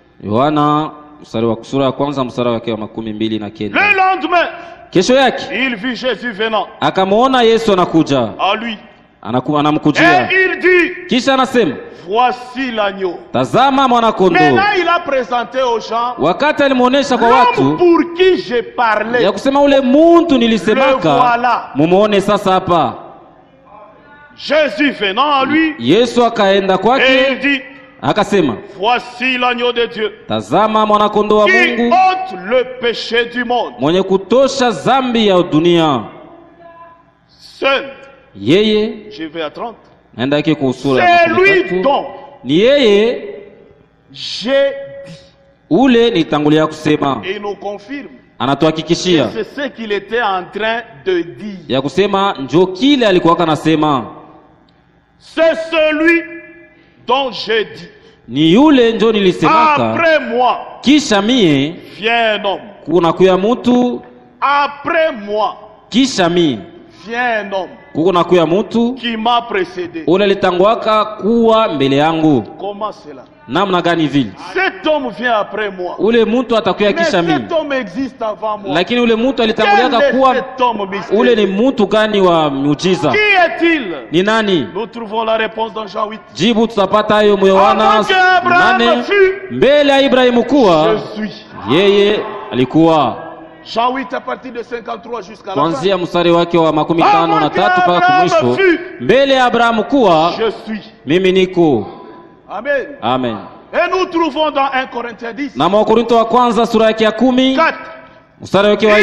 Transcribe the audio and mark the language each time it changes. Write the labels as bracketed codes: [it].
[sw] Yohana sura ya kwanza mstari wake wa 29. [fr] Le lendemain, [sw] kesho yake, [fr] il vit Jésus venant. [sw] Akamuona Yesu anakuja. [fr] À lui. [sw] Anamkujia. [fr] Et il dit, [sw] kisha anasema, [fr] voici l'agneau. [sw] Tazama mwana kondoo. [fr] Maintenant il a présenté aux gens, [sw] wakati alimuonesha kwa watu, [fr] pour qui j'ai parlé, [sw] ya kusema ule muntu nilisemaka, mumuone sasa hapa. [fr] Jésus venant à lui, [sw] Yesu akaenda kwake, [fr] et il dit, [sw] akasema, [fr] voici l'agneau de Dieu. [sw] Tazama mwana kondoo wa Mungu, [fr] qui ôte le péché du monde. [sw] Mwenye kutosha zambi ya dunia. [fr] Seul. [sw] Yeye, [fr] je vais à 30. [sw] Naenda yake kwa sura [fr] c'est lui dont [sw] ni yeye [fr] j'ai dit. [sw] Ule nitangulia kusema. [fr] Et il nous confirme. [sw] Anatuhakikishia. [fr] C'est ce qu'il était en train de dire. [sw] Ya kusema njo kile alikuwa kanasema. [fr] C'est celui dont j'ai dit. [sw] Ni yule njo nilisemaka. [fr] Après moi. [sw] Kisha mie. [fr] Vient un homme. [sw] Kuna kuya mutu. [fr] Après moi. [sw] Kisha mie. [fr] Vient un homme. [sw] Kuna kuya mutu. [fr] Qui m'a précédé. [sw] Ule litangwaka kuwa mbele yangu. [fr] Comment cela? [sw] Namna gani vile? [fr] Cet homme vient après moi. [sw] Ule mtu atakuya kisha mimi. [fr] Mais cet homme existe avant moi. [sw] Lakini ule mtu alitanguliaka kuwa. Ule ni mtu gani wa miujiza? [fr] Qui est-il? [sw] Ni nani? [fr] Nous trouvons la réponse dans Jean 8. [sw] Jibu tutapata hayo Yohana 8. Mbele ya Ibrahimu kuwa yeye alikuwa. [fr] Jean 8 à partir de 53 jusqu'à la fin. [sw] Kuanzia mstari wake wa 53 mpaka mwisho. Mbele ya Abrahamu kuwa mimi niko. Amen. Amen. [fr] Et nous trouvons dans 1 Corinthiens 10. [sw] Na Wakorintho wa kwanza sura yake ya 10. Mstari wake wa 4.